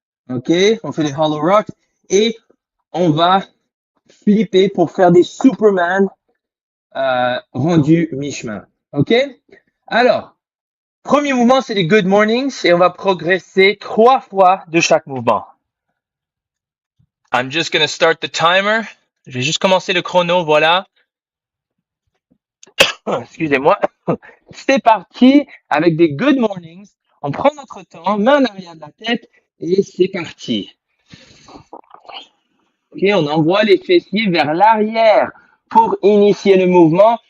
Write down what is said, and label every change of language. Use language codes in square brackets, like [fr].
[fr] Ok, on fait les hollow rocks et on va flipper pour faire des Superman rendus mi-chemin. Ok, alors, premier mouvement, c'est les good mornings et on va progresser 3 fois de chaque mouvement. [en] I'm just going to start the timer. [fr] Je vais juste commencer le chrono, voilà. Excusez-moi. C'est parti avec des good mornings. On prend notre temps, main en arrière de la tête et c'est parti. Ok, on envoie les fessiers vers l'arrière pour initier le mouvement.